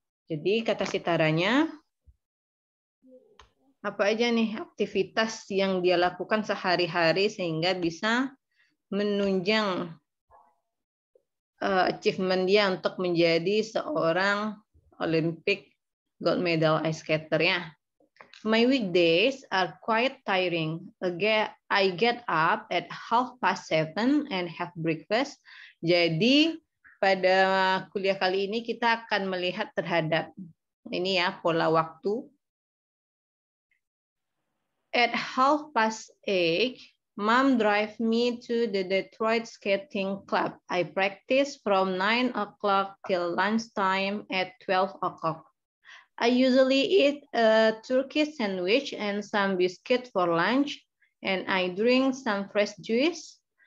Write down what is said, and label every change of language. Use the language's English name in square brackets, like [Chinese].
[Indonesian] Jadi kata si Taranya, apa aja nih aktivitas yang dia lakukan sehari-hari sehingga bisa menunjang achievement dia untuk menjadi seorang [English] Olympic gold medal ice skater [Indonesian] ya. [English] My weekdays are quite tiring. I get up at 7:30 and have breakfast. [Indonesian] Jadi pada kuliah kali ini kita akan melihat terhadap ini ya pola waktu. [English] At 8:30, Mom drive me to the Detroit Skating Club. I practice from 9 o'clock till lunchtime at 12 o'clock. I usually eat a turkey sandwich and some biscuit for lunch, and I drink some fresh juice.